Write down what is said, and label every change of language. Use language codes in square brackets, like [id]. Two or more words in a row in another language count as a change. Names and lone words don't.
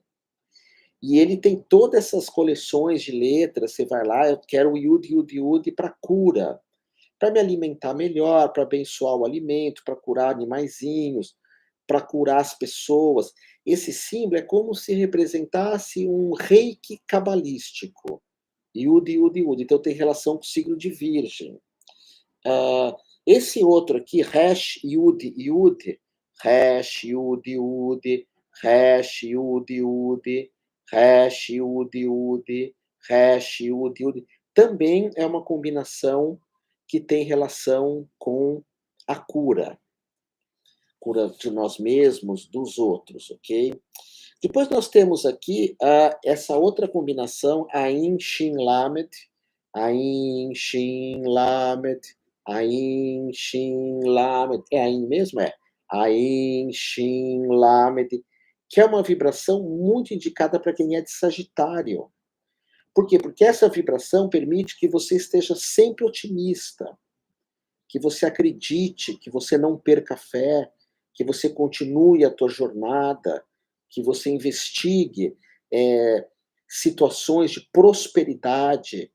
[pt] E ele tem todas essas coleções de letras, você vai lá, eu quero o Yud, Yud, Yud para cura, para me alimentar melhor, para abençoar o alimento, para curar animaizinhos, para curar as pessoas. Esse símbolo é como se representasse um reiki cabalístico. Yud, Yud, Yud. Então tem relação com o signo de Virgem. Esse outro aqui, [he] Resh, Yud, Yud, Resh, Yud, Yud, [pt] Resh, Yud, Yud, Resh, Yud, Yud, Resh, Yud, Yud, também é uma combinação que tem relação com a cura de nós mesmos, dos outros, ok? Depois nós temos aqui essa outra combinação, [he] Ain, Shin, Lamed, Ain, Shin, Lamed, Ain, Shin, Lamed. [pt] É Ain mesmo? É. [he] Ain, Shin, Lamed, [pt] que é uma vibração muito indicada para quem é de Sagitário. Por quê? Porque essa vibração permite que você esteja sempre otimista, que você acredite, que você não perca a fé, que você continue a tua jornada, que você investigue situações de prosperidade.